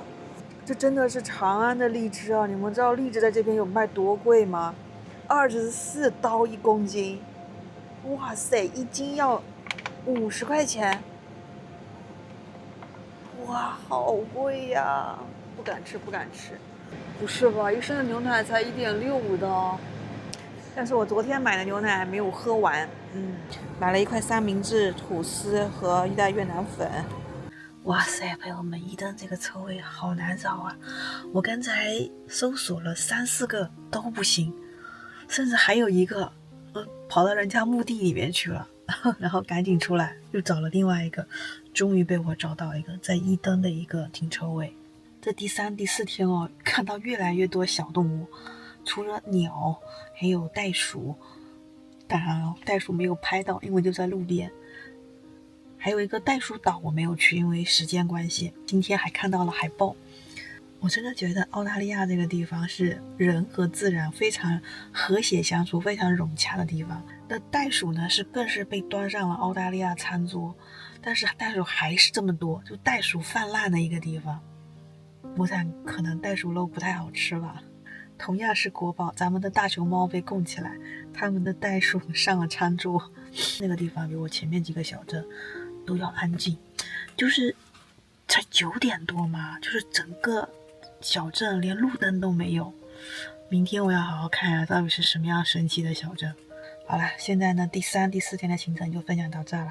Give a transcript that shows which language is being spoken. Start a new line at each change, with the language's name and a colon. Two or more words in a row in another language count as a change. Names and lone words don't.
Chinese: 這真的是長安的荔枝啊！你們知道荔枝在這邊有賣多貴嗎？24刀1公斤，哇塞，一斤要50塊錢，哇，好貴呀！不敢吃。不是吧？一升的牛奶才1.65刀。但是我昨天買的牛奶還沒有喝完，買了一塊三明治、吐司和一袋越南粉。哇塞，朋友們，伊登這個車位好難找啊！我剛才搜索了3、4個都不行，甚至還有一個，跑到人家墓地裡面去了，然後趕緊出來又找了另外一個，終於被我找到一個在伊登的一個停車位。這第3、第4天哦，看到越來越多小動物。除了鳥，還有袋鼠，當然了，袋鼠沒有拍到，因為就在路邊。還有一個袋鼠島我沒有去，因為時間關係。今天還看到了海豹。我真的覺得澳大利亞這個地方是人和自然非常和諧相處、非常融洽的地方。那袋鼠呢，更是被端上了澳大利亞餐桌，但是袋鼠還是這麼多，就袋鼠泛濫的一個地方。我想可能袋鼠肉不太好吃吧。同樣是國宝，咱們的大熊貓被供起来，他們的袋鼠上了餐桌。那個地方比我前面幾個小鎮都要安靜，就是才9點多嘛，就是整個小鎮連路燈都沒有。明天我要好好看啊，到底是什麼樣神奇的小鎮。好了，現在呢，第3、第4天的行程就分享到這了。